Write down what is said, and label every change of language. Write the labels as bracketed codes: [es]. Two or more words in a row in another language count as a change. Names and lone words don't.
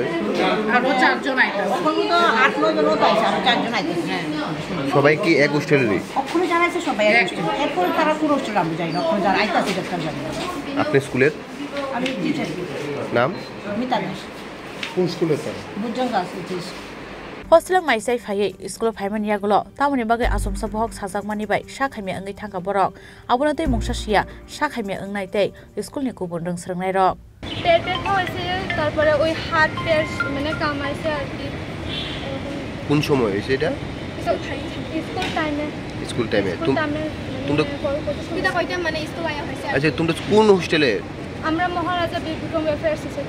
[bn] আরো 4 জন আইছে এখন তো 8-9 জন তো আইছে আর 4 জন আইছে সবাই কি এক হোস্টেলেরই ওখানে জানাইছে সবাই এক হোস্টেল এরপর তারা পুরো হোস্টেল আমরা যাই না ওখানে যারা আইতাছে ডাক্তার জানেন আপনি স্কুলের আমি টিচার নাম মিতা দাস কোন স্কুলে স্যার বুজঙ্গা সিটিস [trp] Hostel maisai phai school phaiman yagulo tamoni bagai asomsa bohok sajakmani bai Sakhamyangai thangka borok abuna tei mungsa sia Sakhamyangai tei school ni kubun rung serngnai rok [bn] পেটে হয়েছে তারপরে ওই হাত পেট মানে কামাইছে আর কি কোন সময় হইছে এটা [en] school time [bn] তোমরা কিটা কইতে মানে স্কুল আয়া হইছে আচ্ছা তোমরা কোন হোস্টেলে আমরা মহারাজা বীরবিক্রম ওয়েলফেয়ার সোসাইটি